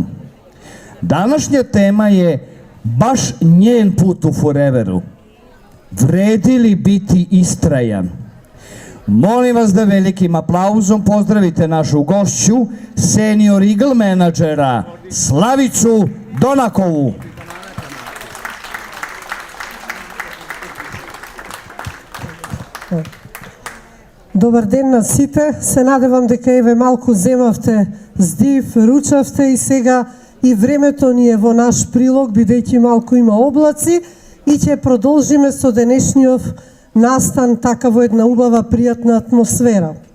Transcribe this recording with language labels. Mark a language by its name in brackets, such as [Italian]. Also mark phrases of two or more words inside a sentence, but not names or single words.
[Serbian] Današnja tema je baš njen put u Foreveru. Vredi li biti istrajan? Molim vas da velikim aplauzom pozdravite našu gošću, [English] senior Eagle [Serbian] menadžera Slavicu Donakovu. [Macedonian] Добар ден на сите. Се надевам дека еве малку земавте здив, ручавте и сега и времето ни е во наш прилог, бидејќи малку има облаци и ќе продолжиме со денешниот настан така во една убава, пријатна атмосфера.